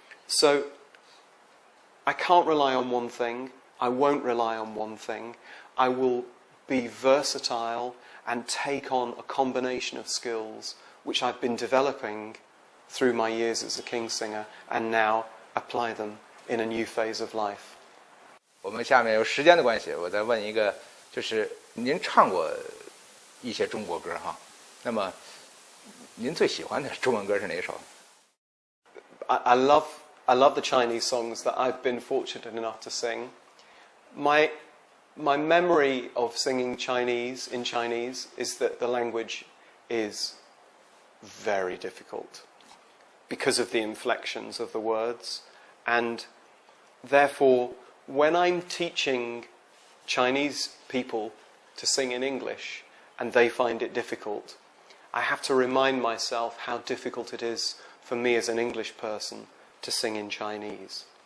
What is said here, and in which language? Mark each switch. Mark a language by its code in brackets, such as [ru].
[en] So I can't rely on one thing. I won't rely on one thing. I will be versatile and take on a combination of skills which I've been developing through my years as a King singer and now apply them in a new phase of life. [zh] 我们下面有时间的关系，我再问一个，就是您唱过一些中国歌哈，那么您最喜欢的中文歌是哪首？ [en] I love the Chinese songs that I've been fortunate enough to sing. My memory of singing Chinese in Chinese is that the language is very difficult because of the inflections of the words, and therefore when I'm teaching Chinese people to sing in English and they find it difficult, I have to remind myself how difficult it is for me as an English person to sing in Chinese.